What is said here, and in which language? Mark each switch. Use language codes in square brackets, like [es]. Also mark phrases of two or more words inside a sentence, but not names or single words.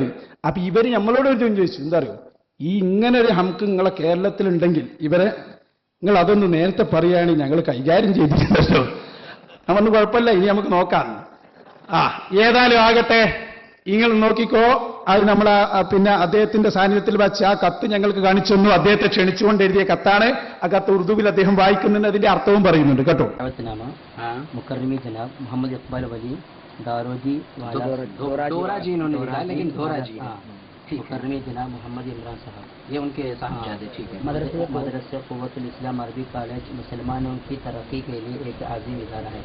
[ml] അപ്പൊ ഇവര് നമ്മളോട് ഒരു ചോദിച്ചു, എന്താ അറിയോ, ഈ ഇങ്ങനെ ഒരു ഹംക്ക് നിങ്ങളെ കേരളത്തിലുണ്ടെങ്കിൽ ഇവരെ നിങ്ങൾ അതൊന്ന് നേരത്തെ പറയുകയാണെങ്കിൽ ഞങ്ങൾ കൈകാര്യം ചെയ്തിട്ടുണ്ടല്ലോ. നമ്മൊന്നും കുഴപ്പമില്ല, ഇനി നമുക്ക് നോക്കാം. ഏതായാലും ആകട്ടെ, നിങ്ങൾ നോക്കിക്കോ. അത് നമ്മൾ പിന്നെ അദ്ദേഹത്തിന്റെ സാന്നിധ്യത്തിൽ വെച്ച് ആ കത്ത് ഞങ്ങൾക്ക് കാണിച്ചു തന്നു. അദ്ദേഹത്തെ ക്ഷണിച്ചുകൊണ്ട് എഴുതിയ കത്താണ്. ആ കത്ത് ഉറുദുവിൽ അദ്ദേഹം വായിക്കുന്നുണ്ട്, അതിന്റെ അർത്ഥവും പറയുന്നുണ്ട് കേട്ടോ. [ur] مکرمی جناب محمد اقبال ولی داروجی مکرمی جناب محمد عمران صاحب، یہ ان کے صاحب. ٹھیک ہے. مدرسہ قوۃ الاسلام عربی کالج مسلمانوں کی ترقی کے لیے ایک عظیم ادارہ ہے.